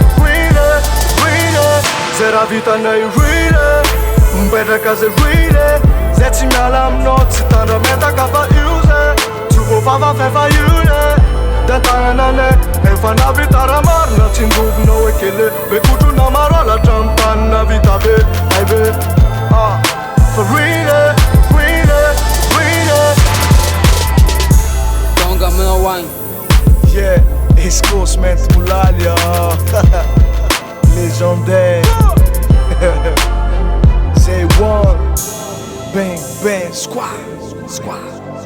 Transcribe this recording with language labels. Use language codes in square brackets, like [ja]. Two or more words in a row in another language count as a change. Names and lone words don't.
[mg] zay raha vitanay rile mipetraka ze rile zay tsy miala aminao tsy tandrametaka fa io zay tsy voafafa fefa io le da tagnananay efa navitara marina tsy ndovinao ekele bekotrona maro alatra amy tanina vita be ay be fa rile tonga aminao agny [en] yeah East Coast Mental Mulalia légendaire Say one bang bang squad